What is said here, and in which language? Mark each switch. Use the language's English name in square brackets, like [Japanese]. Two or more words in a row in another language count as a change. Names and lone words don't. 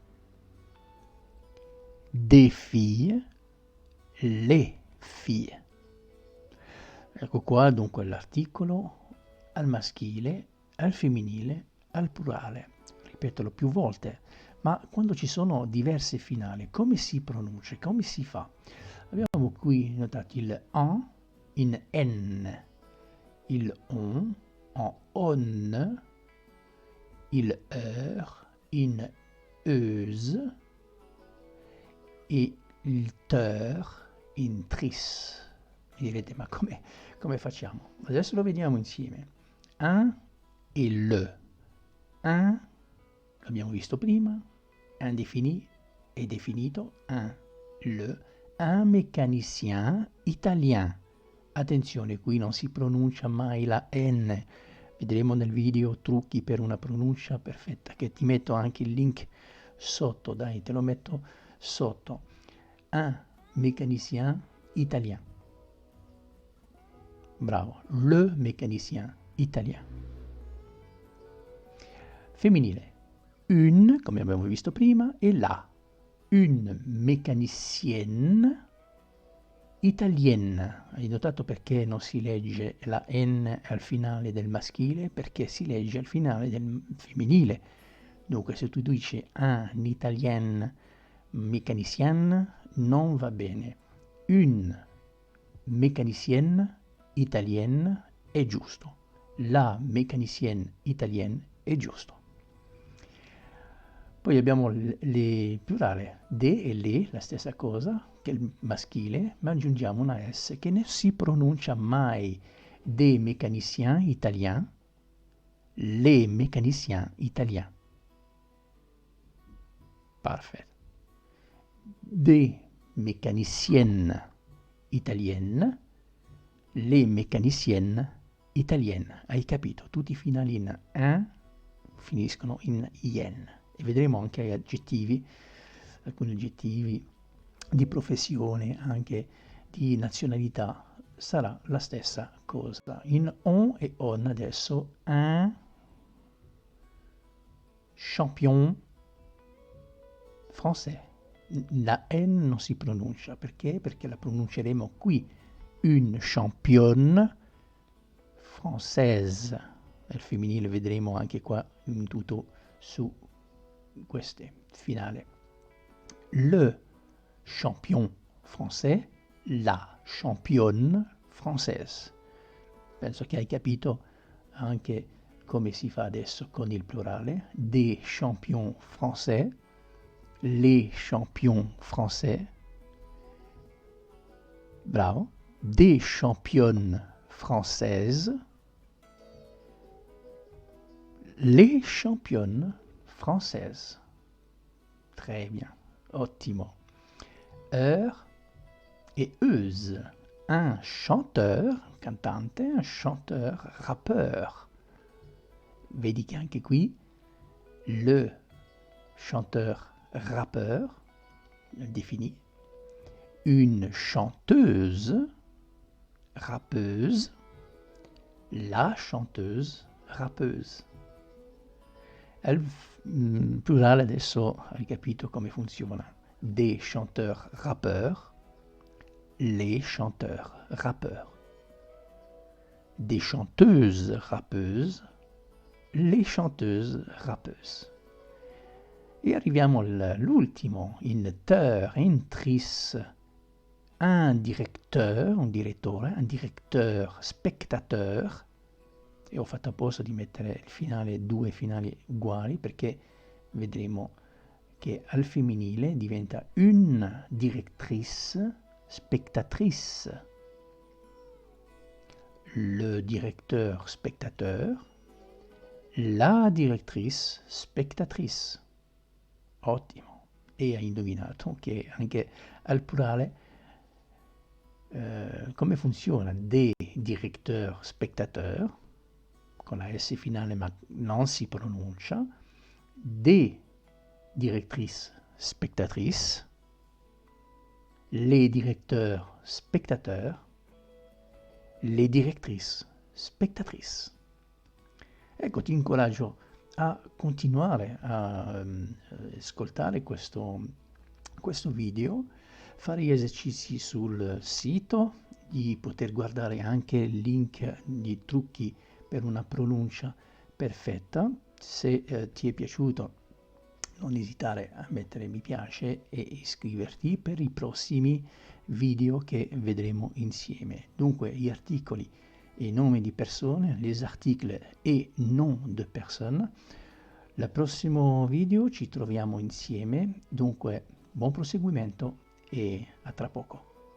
[French] Des filles, le filles. [Italian] Ecco qua dunque l'articolo al maschile, al femminile, al plurale. Ripetelo più volte, ma quando ci sono diverse finali, come si pronuncia, come si fa? Abbiamo qui notato il en in N, il on en on, il in euse e il in tris. Mi direte, ma come facciamo? Adesso lo vediamo insieme. Un e le. Un, l'abbiamo visto prima, indéfini è definito, un, [French] le, un mécanicien italien, [Italian] Attenzione, qui non si pronuncia mai la N. Vedremo nel video trucchi per una pronuncia perfetta, che ti metto anche il link sotto, dai, te lo metto sotto. [French] Un mécanicien italien. Bravo, le mécanicien italien. [Italian] Femminile, une, come abbiamo visto prima, e la. [French] Une mécanicienne italienne. [Italian] Hai notato perché non si legge la N al finale del maschile? Perché si legge al finale del femminile. Dunque, se tu dici [French] un italien mécanicienne, [Italian] non va bene. [French] Une mécanicienne italienne [Italian] è giusto. [French] La mécanicienne italienne [Italian] è giusto. Poi abbiamo le plurale, de e le, la stessa cosa che il maschile, ma aggiungiamo una S che non si pronuncia mai. [French] Des mécaniciens italiens, les mécaniciens italiens. Parfait. Des mécaniciennes italiennes, les mécaniciennes italiennes. [Italian] Hai capito? Tutti i finali in "in" finiscono in "ien". E vedremo anche gli aggettivi, alcuni aggettivi di professione, anche di nazionalità, sarà la stessa cosa. In on e on adesso, [French] un champion français. [Italian] La N non si pronuncia, perché? Perché la pronunceremo qui. [French] Une championne française. [Italian] Nel femminile vedremo anche qua un tutto su queste finale. [French] Le champion français, la championne française. [Italian] Penso che hai capito anche come si fa adesso con il plurale. [French] Des champions français, les champions français. Bravo. Des championnes françaises, les championnes françaises. Très bien. Ottimo. Heure et euse. Un chanteur, cantante, un chanteur, rappeur. [Italian] Vedi che anche qui [French] le chanteur rappeur, défini, une chanteuse rappeuse, la chanteuse rappeuse. [Italian] Il plurale adesso hai capito come funziona. [French] Des chanteurs rappeurs, les chanteurs rappeurs. Des chanteuses rappeuses, les chanteuses rappeuses. [Italian] E arriviamo all'ultimo, inter, intris, [French] un directeur, [Italian] un direttore, [French] un directeur spectateur, [Italian] e ho fatto apposta di mettere il finale, due finali uguali, perché vedremo che al femminile diventa [French] une directrice spectatrice, le directeur spectateur, la directrice spectatrice. [Italian] Ottimo. E hai indovinato che anche al plurale come funziona? [French] Des directeurs spectateurs, [Italian] con la S finale ma non si pronuncia, [French] des directrices spectatrices, les directeurs spectateurs, les directrices spectatrices. [Italian] Ecco, ti incoraggio a continuare a ascoltare questo video, fare gli esercizi sul sito, di poter guardare anche il link di trucchi per una pronuncia perfetta. Se ti è piaciuto, non esitare a mettere mi piace e iscriverti per i prossimi video che vedremo insieme. Dunque, gli articoli e nomi di persone, [French] les articles et noms de personnes. [Italian] Al prossimo video ci troviamo insieme, dunque buon proseguimento e a tra poco.